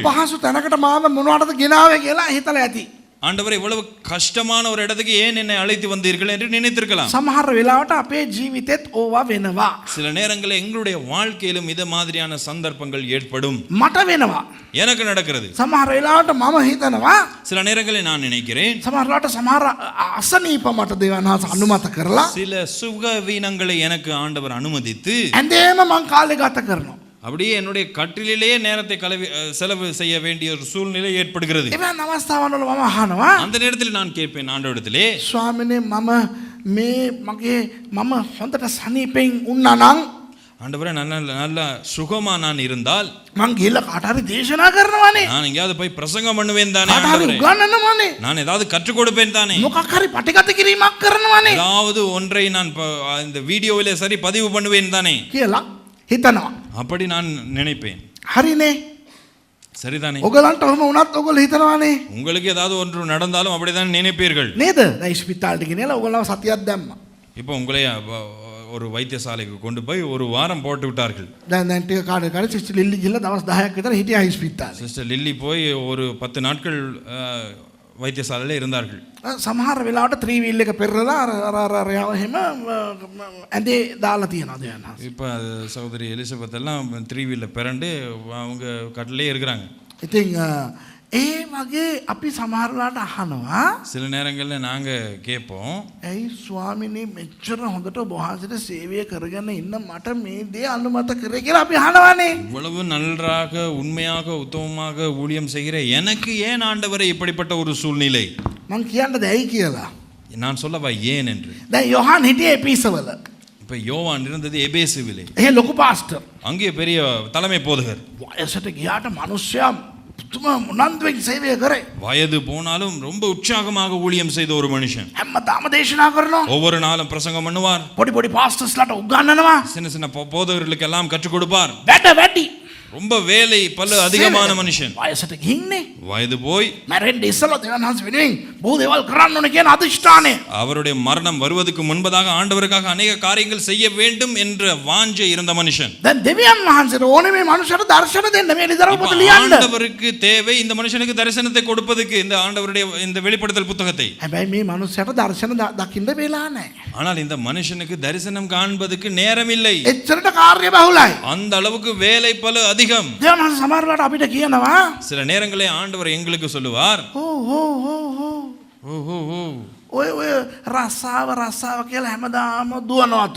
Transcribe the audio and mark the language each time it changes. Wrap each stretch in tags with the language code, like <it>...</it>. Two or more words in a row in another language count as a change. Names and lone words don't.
<si>අපහසු තැනකට මාව මොනවටද ගෙනාවේ කියලා හිතලා ඇති.</si> <ta>ஆண்டவரே இவ்வளவு கஷ்டமான ஒரு இடத்துக்கு ஏன் என்னை அழைத்து வந்தீர்கள் என்று நினைத்திருக்கலாம்.</ta> <si>සමහර වෙලාවට අපේ ජීවිතෙත් ඕවා වෙනවා.</si> <ta>சில நேரங்களில் எங்களுடைய வாழ்க்கையிலும் இது மாதிரியான சந்தர்ப்பங்கள் ஏற்படும்.</ta> <si>මට වෙනවා.</si> <ta>எனக்கு நடக்கிறது.</ta> <si>සමහර වෙලාවට මම හිතනවා</si> <ta>சில நேரங்களில் நான் நினைக்கிறேன்,</ta> <si>සමහරලාට සමහර අසනීප මට දෙවියන් වහන්සේ අනුමත කරලා</si> <ta>சில சுகவீனங்களை எனக்கு ஆண்டவர் அனுமதித்து</ta> <si>ඇඳේම මං කාලේ ගත කරනවා.</si> <ta>அப்படியே என்னுடைய கட்டிலேயே நேரத்தை செலவு செய்ய வேண்டிய ஒரு சூழ்நிலை ஏற்படுகிறது.</ta> <si>එවන් අවස්ථාවන් වල මම අහනවා,</si> <ta>அந்த நேரத்தில் நான் கேட்பேன் ஆண்டவரிடத்திலே,</ta> <si>ස්වාමිනේ මම හොඳට සනීපෙන් උන්නා නම්</si> <ta>ஆண்டவரே நல்ல சுகமா நான் இருந்தால்</ta> <si>මං ගිහලා කාට හරි දේශනා කරනවානේ.</si> <ta>நான் எங்கேயாவது போய் பிரசங்கம் பண்ணுவேன் தானே</ta> <si>කාට හරි</si> <ta>ஆண்டவரே.</ta> <si>උගන්වනවානේ.</si> <ta>நான் ஏதாவது கற்றுக் கொடுப்பேன் தானே.</ta> <si>මොකක් හරි පටිගත කිරීමක් කරනවානේ</si> <ta>ஏதாவது ஒன்றை நான் இந்த வீடியோவிலே சரி பதிவு பண்ணுவேன் தானே</ta> <si>කියලා හිතනවා.</si> <ta>அப்படி நான் நினைப்பேன்.</ta> <si>හරිනේ.</si> <ta>சரிதானே?</ta> <si>ඔගලන්ට ඔහම වුණත් ඔගොල්ලෝ හිතනවානේ</si> <ta>உங்களுக்கு ஏதாவது ஒன்று நடந்தாலும் அப்படிதான் நினைப்பீர்கள்.</ta> <si>නේද? දැන් ඉස්පිතාලෙට ගෙනලා ඔයගොල්ලෝ සතියක් දැම්මා.</si> <ta>இப்போ உங்களை ஒரு வைத்தியசாலைக்கு கொண்டு போய் ஒரு வாரம் போட்டு விட்டார்கள்.</ta> <si>දැන් ටික කාලෙකට සිස්ටර් ලිල්ලි ගිහලා දවස් 10ක් විතර හිටියා ඉස්පිතාලේ.</si> <ta>சிஸ்டர் லில்லி போய் ஒரு 10 நாட்கள் வைத்தியசாலையில் இருந்தார்கள்.</ta> <si>සමහර වෙලාවට 3 wheel එක පෙරලා අර එහෙම ඇඳේ දාලා තියනවා දැන්.</si> <ta>இப்போ சகோதரி எலிசபெத் எல்லாம் 3 வீலில் பிறண்டு அவங்க கட்டிலே இருக்கிறாங்க.</ta> <si>ඉතින් ඒ වගේ අපි සමහර වෙලාවට අහනවා</si> <ta>சில நேரங்களில் நாங்கள் கேட்போம்,</ta> <si>ඇයි ස්වාමිනේ මෙච්චර හොඳට ඔබ වහන්සේට සේවය කරගෙන ඉන්න මට මේ දේ අනුමත කරේ කියලා අපි අහනවානේ.</si> <ta>இவ்வளவு நன்றாக உண்மையாக உத்தமமாக ஊழியம் செய்கிற எனக்கு ஏன் ஆண்டவரை இப்படிப்பட்ட ஒரு சூழ்நிலை?</ta> <si>මං කියන්නද ඇයි කියලා.</si> <ta>நான் சொல்லவா ஏன் என்று.</ta> <si>දැන් යොහාන් හිටියේ එපිසවල.</si> <ta>இப்போ யோவான் இருந்தது எபேசுவிலே.</ta> <si>එහේ ලොකු පාස්ටර්.</si> <ta>அங்கே பெரிய தலைமை போதகர்.</ta> <si>වයසට ගියාට මිනිස්සයා පුදුම උනන්දුවෙන් සේවය කරේ.</si> <ta>வயது போனாலும் ரொம்ப உற்சாகமாக ஊழியம் செய்த ஒரு மனுஷன்.</ta> <si>හැමදාම දේශනා කරනවා.</si> <ta>ஒவ்வொரு நாளும் பிரசங்கம் பண்ணுவார்.</ta> <si>පොඩි පොඩි පාස්ටර්ස්ලාට උගන්වනවා.</si> <ta>சின்ன சின்ன போதகர்களுக்கு எல்லாம் கற்றுக் கொடுப்பார்.</ta> <si>වැඩ වැඩි.</si> <ta>ரொம்ப வேலை பல அதிகமான மனுஷன்.</ta> <si>වයසට ගිහින්නේ.</si> <ta>வயது போய்</ta> <si>මැරෙන්න ඉස්සලා දෙවියන් වහන්සේ වෙනුවෙන් බොහෝ දේවල් කරන්න ඕනේ කියන අදිෂ්ඨානය.</si> <ta>அவருடைய மரணம் வருவதற்கு முன்பதாக ஆண்டவருக்காக அநேக காரியங்கள் செய்ய வேண்டும் என்ற வாஞ்சை இருந்த மனுஷன்.</ta> <si>දැන් දෙවියන් වහන්සේට ඕනේ මේ මනුස්සයට දර්ශන දෙන්න මේ ලිදරව</si> <ta>இப்ப</ta> <si>පොත ලියන්න.</si> <ta>ஆண்டவருக்கு தேவை இந்த மனுஷனுக்கு தரிசனத்தை கொடுப்பதற்கு இந்த ஆண்டவருடைய இந்த வெளிப்படுத்தல் புத்தகத்தை.</ta> <si>හැබැයි මේ මනුස්සයට දර්ශන දකින්න වෙලා නැහැ.</si> <ta>ஆனால் இந்த மனுஷனுக்கு தரிசனம் காண்பதற்கு நேரம் இல்லை.</ta> <si>එච්චරට කාර්ය බහුලයි.</si> <ta>அந்த அளவுக்கு வேலை பல அதிகம்.</ta> <si>දෙවියන් වහන්සේ සමහර වෙලාවට අපිට කියනවා</si> <ta>சில நேரங்களில் ஆண்டவர் எங்களுக்கு சொல்லுவார்,</ta> <si>ඕ ඔය රස්සාව කියලා හැමදාම දුවනවාතෝ.</si>